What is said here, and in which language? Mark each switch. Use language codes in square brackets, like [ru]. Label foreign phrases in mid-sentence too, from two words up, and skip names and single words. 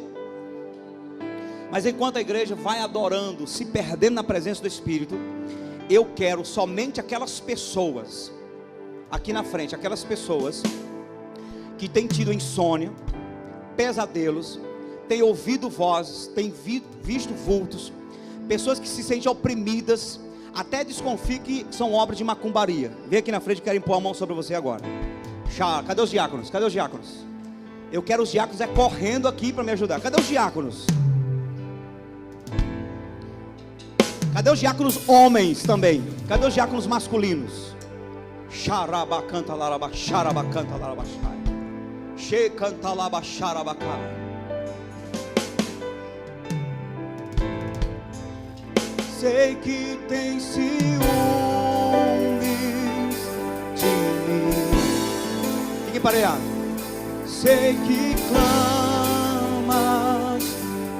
[pt] Mas enquanto a igreja vai adorando, se perdendo na presença do Espírito, eu quero somente aquelas pessoas aqui na frente, aquelas pessoas que têm tido insônia, pesadelos, têm ouvido vozes, têm visto vultos, pessoas que se sentem oprimidas, até desconfiam que são obras de macumbaria. Vem aqui na frente, quero impor a mão sobre você agora. Cadê os diáconos? Cadê os diáconos? Eu quero os diáconos correndo aqui para me ajudar. Cadê os diáconos? Cadê os diáconos homens também? Cadê os diáconos masculinos? Xarabacanta laraba, xarabacanta laraba, xai. Canta laba, xarabacai. Sei que tem ciúmes de mim. Fique pareado. Sei que clamas